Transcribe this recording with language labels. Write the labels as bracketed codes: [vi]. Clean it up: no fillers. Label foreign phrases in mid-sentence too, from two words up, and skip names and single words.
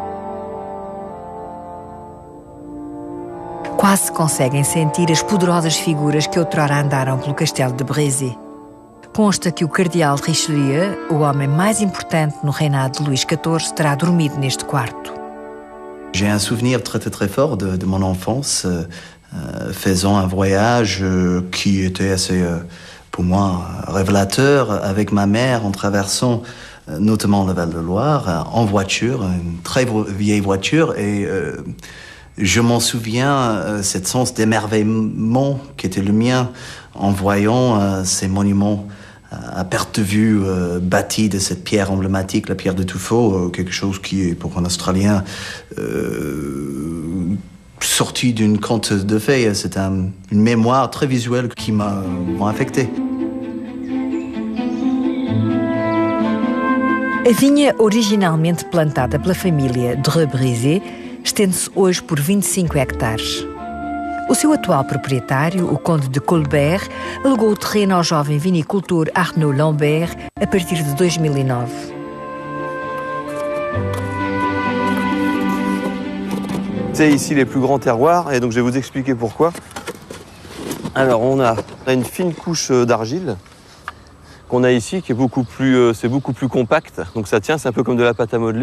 [pt] Quase conseguem sentir as poderosas figuras que outrora andaram pelo castelo de Brézé. Consta que o cardeal Richelieu, o homem mais importante no reinado de Luís XIV, terá dormido neste quarto. [fr] J'ai un souvenir très fort de mon enfance, faisant un voyage qui était assez, pour moi, révélateur avec ma mère en traversant notamment le Val-de-Loire en voiture, une très vieille voiture, et je m'en souviens, cet sens d'émerveillement qui était le mien en voyant ces monuments à perte de vue bâtis de cette pierre emblématique, la pierre de Tuffeau, quelque chose qui est pour un Australien sorti d'une conte de fées. C'est une mémoire très visuelle qui m'a affecté. [pt] A vinha, originalmente plantada pela família de Brézé, estende-se hoje por 25 hectares. O seu atual proprietário, o conde de Colbert, alugou o terreno ao jovem vinicultor Arnaud Lambert a partir de 2009. [fr] C'est ici les plus grands terroirs, et donc je vais vous expliquer pourquoi. Alors on a une fine couche d'argile qu'on a ici, qui est beaucoup plus compact, donc ça tient, c'est un peu comme de la pâte à modeler.